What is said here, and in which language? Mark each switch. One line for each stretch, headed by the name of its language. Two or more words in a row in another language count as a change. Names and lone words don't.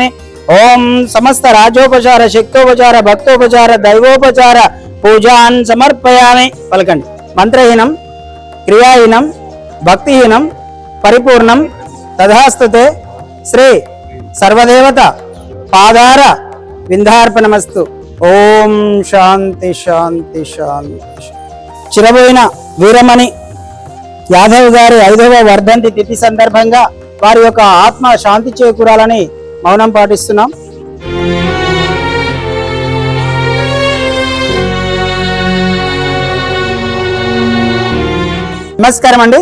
Sanskrit: ओम समस्त राजोपचार शक्तोपचार भक्तोपचार दैवोपचार पूजान् समर्पयामि। पलकंడి मंत्रहीनं क्रियाहीनं भक्तिहीनं परिपूर्णं तथास्तुते। श्री सर्वदेवता पादार विंदार्पणमस्तु। ओम शांति शांति शांति।
Telugu: చిరబోయిన వీరమణి యాదవ్ గారి 5వ వర్ధంతి తిథి సందర్భంగా వారి యొక్క ఆత్మ శాంతి చేకూరాలని మౌనం పాటిస్తున్నాం। నమస్కారం అండి।